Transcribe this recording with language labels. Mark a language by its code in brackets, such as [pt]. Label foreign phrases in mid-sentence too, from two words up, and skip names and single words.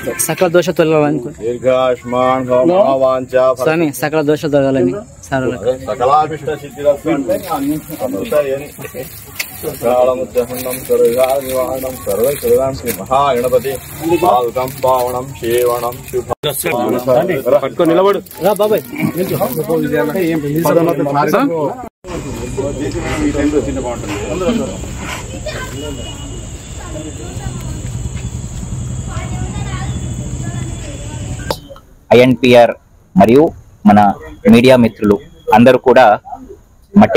[te] సకల దోష తొలగాలని [sa] दीर्घायुष्मान भव मनोवांचा [te] స్వామి సకల దోష తొలగాలని [sa] सकलाभीष्ट सिद्धिरस्तु [te] అంటే అమృతయని [sa] सकालमुद्दहन्नं सर्वनिवारणं सर्वैश्वर्यं श्री महागणपति पादुकं पावनं सेवनं शुभं [te] పట్టుకొని నిలబడు రా బాబాయ్ నిల్చో ఐఎన్పిఆర్ మరియు మన మీడియా మిత్రులు అందరూ కూడా మట్టి